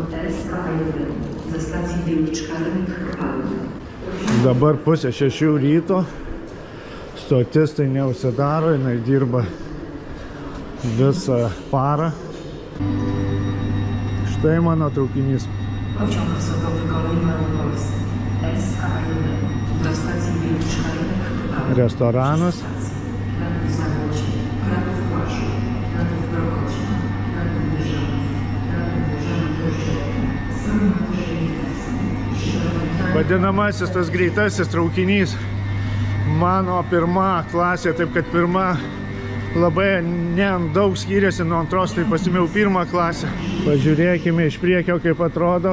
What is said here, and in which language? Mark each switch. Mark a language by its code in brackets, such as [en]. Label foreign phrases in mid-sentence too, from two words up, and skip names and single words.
[lt] Dabar 5:30 ryto, stotis tai neužsidaro, jinai dirba visą parą. Štai mano traukinys. [pl] Pociąg osobowy kolei Małopolscy SK1 do stacji Wilczka Rynek. [lt] Restoranas. Kraków Zamodzie, Kraków Płaszcz, Kraków Prochodzi, Kraków Wyżanów, Kraków Wyżanów Dążewo. Vadinamasis tas greitasis traukinys. Mano pirma klasė, taip kad pirma labai daug skiriasi nuo antros, tai pasimėjau pirmą klasę. Pažiūrėkime iš priekio, kaip atrodo.